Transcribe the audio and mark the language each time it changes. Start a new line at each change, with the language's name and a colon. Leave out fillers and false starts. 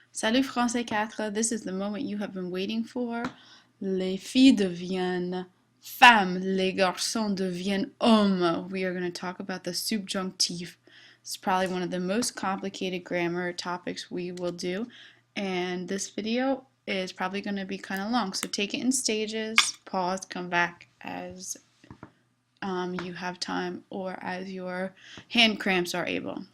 English: Salut Français 4, this is the moment you have been waiting for.
French: Les filles deviennent femmes, les garçons deviennent hommes.
English: We are going to talk about the subjunctif. It's probably one of the most complicated grammar topics we will do, and this video is probably going to be kind of long, so take it in stages, pause, come back as you have time or as your hand cramps are able.